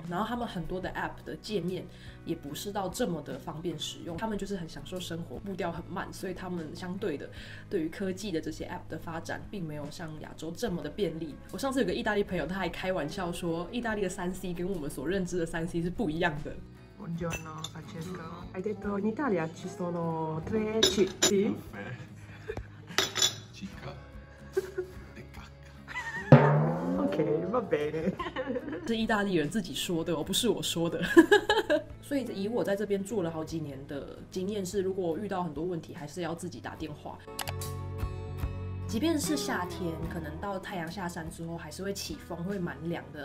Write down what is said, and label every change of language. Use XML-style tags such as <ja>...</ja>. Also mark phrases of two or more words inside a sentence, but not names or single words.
<zh>然后他们很多的 App 的界面也不是到这么的方便使用，他们就是很享受生活，步调很慢，所以他们相对的对于科技的这些 App 的发展，并没有像亚洲这么的便利。我上次有个意大利朋友，他还开玩笑说，意大利的3C 跟我们所认知的3C 是不一样的。</zh> <it>Buongiorno Francesco. Hai detto in Italia ci sono 3 C, sì? Cica e cacca. Ok, va bene.</it> <zh>是意大利人自己说的，不是我说的。所以以我在这边住了好几年的经验是，如果遇到很多问题，还是要自己打电话。即便是夏天，可能到太阳下山之后还是会起风，会蛮凉的。</zh>